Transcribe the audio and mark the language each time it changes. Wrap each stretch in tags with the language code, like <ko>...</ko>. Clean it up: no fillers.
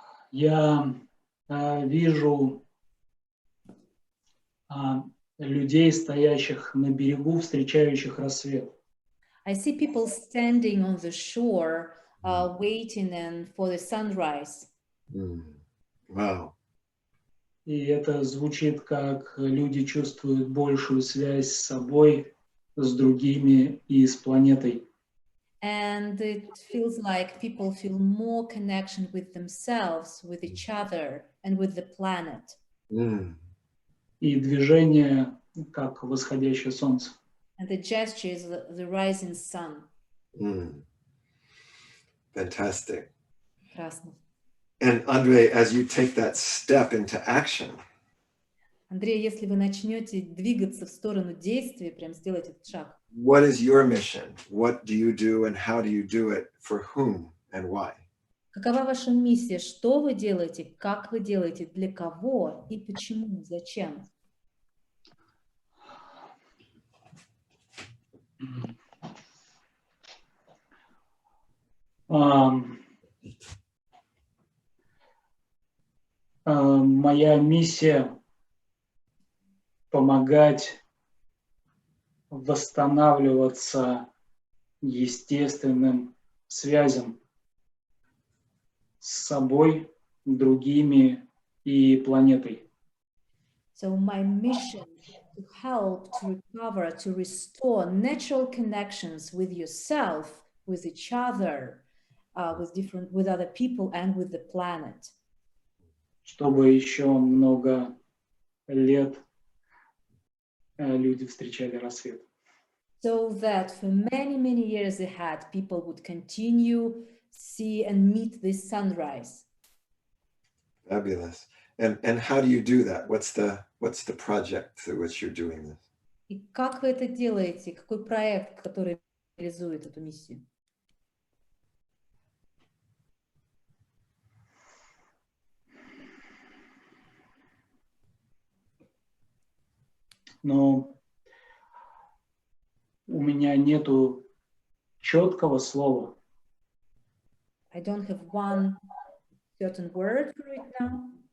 <ru>Я вижу людей, стоящих на берегу, встречающих рассвет.</ru> <en>I see people standing on the shore, waiting for the sunrise. Wow.</en> <ru>И это звучит как люди чувствуют большую связь с собой, с другими и с планетой.</ru> <en>And it feels like people feel more connection with themselves, with each other, and with the planet.</en> <ru>И движение как восходящее солнце.</ru> <en>And the gesture is the rising sun. Fantastic.</en> <ru>Прекрасно.</ru> <en>And Andre, as you take that step into action,</en> <ru>Андрей, если вы начнете двигаться в сторону действия, прям сделать этот шаг.</ru> <en>what is your mission? What do you do and how do you do it? For whom and why?</en> <ru>Какова ваша миссия? Что вы делаете? Как вы делаете? Для кого? И почему? Зачем? Моя миссия — помогать восстанавливаться естественным связям с собой, другими и планетой.</ru> <en>So my mission is to help to recover, to restore natural connections with yourself, with each other, with other people and with the planet.</en> <ru>Чтобы еще много лет люди встречали рассвет.</ru> <en>So that for many, many years ahead, people would continue, see and meet this sunrise. Fabulous. And how do you do that? What's the project through which you're doing this?</en> <ru>И как вы это делаете? Какой проект, который реализует эту миссию? Но у меня нету четкого слова.</ru> <en>I don't have one certain word for it now.</en>